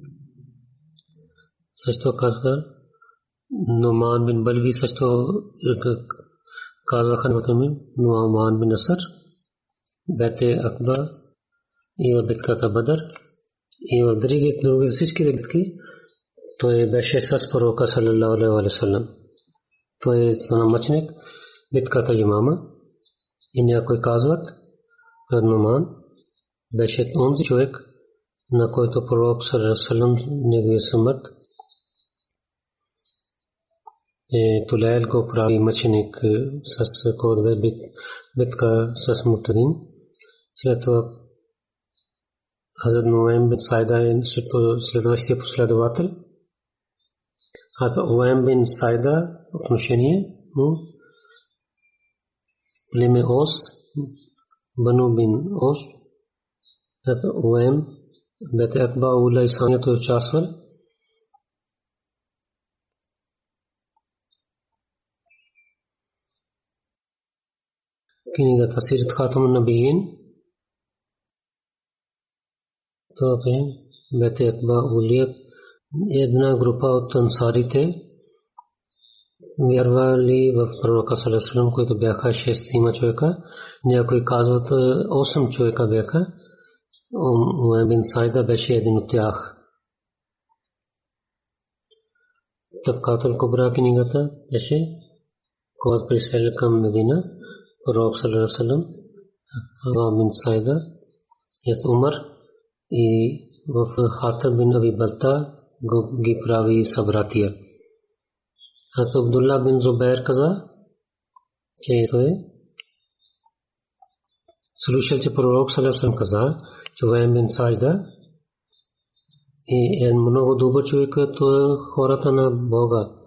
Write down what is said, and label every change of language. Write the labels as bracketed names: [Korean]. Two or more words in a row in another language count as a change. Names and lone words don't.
[Bulgarian] Също казва Нуман бин Балви, също казваха Нуман бин Аср, бете Акба и в битката Бадър. И в други всичките битки той беше с пророка [Arabic] صلى الله عليه وسلم. [Bulgarian] Той стана мъченик битката Имама. И някой казват Нуман беше онзи човек, на който пророк [Arabic] صلى الله عليه وسلم [Bulgarian] неговия смърт Тулайл го прави мъченик с кодове битка с Мутадин. След това Хазрат Нуайм бин Сайда е следващия последовател. Хазрат Нуайм бин Сайда отношение му племе Ос, Бану бин Ос. Хазрат Нуайм бете Акба Ула Исанията участвал. Книгата Сират Хатамун Набиин. Това бете Акба Улия, една група от ансарите вярвали в пророка [Arabic] صلى الله عليه وسلم, [Bulgarian] които бяха 6 човека. Някои казват 8 човека бяха. Нуайм бин Сайда беше един от тях. Табкатул Кубра книгата беше, когато присели към Медина, пророк [Arabic] صلى الله عليه وسلم, [Bulgarian] Нуайм бин Сайда, Умар и в Хатаб бин Аби Балта ги прави събратия. Хазрат Абдулла бин Зубайр каза, че той слушал, че пророк салlallahu каза, че Уайм бин Саида и е много добър човек, като хората на Бога.